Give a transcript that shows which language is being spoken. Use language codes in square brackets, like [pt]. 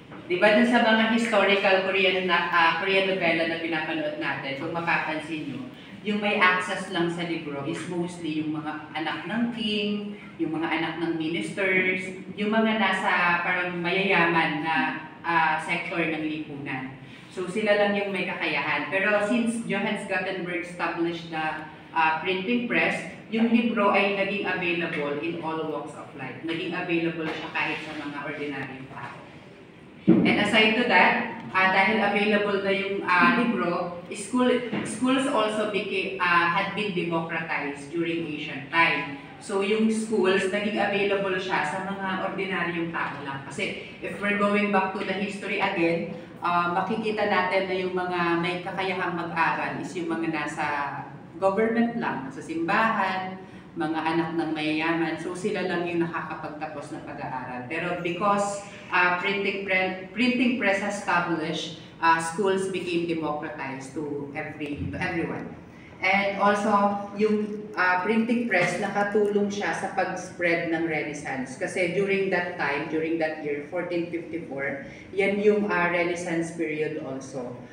[tl] Diba dun sa mga historical Korean novela na pinapanood natin, kung mapapansin nyo, yung may access lang sa libro [en] is mostly [tl] yung mga anak ng king, yung mga anak ng ministers, yung mga nasa parang mayayaman na sector ng lipunan. So sila lang yung may kakayahan. Pero [en] since Johannes Gutenberg established the printing press, [tl] yung libro ay naging [en] available in all walks of life. [tl] Naging available siya kahit sa mga ordinary tao. [en] And aside to that, [tl] dahil available na yung libro, [en] schools also had been democratized during ancient time. [tl] So yung schools, naging available siya sa mga ordinaryong tao lang. Kasi [en] if we're going back to the history again, [tl] makikita natin na yung mga may kakayahang mag-aral is yung mga nasa government lang, sa simbahan, mga anak ng mayayaman. So sila lang yung nakakapagtapos ng pag-aaral. Pero [en] because printing press has established, schools became democratized to everyone. And also, [tl] yung printing press, nakatulong siya sa pag-spread ng Renaissance. Kasi [en] during that time, during that year, 1454, [tl] yan yung [en] Renaissance period also.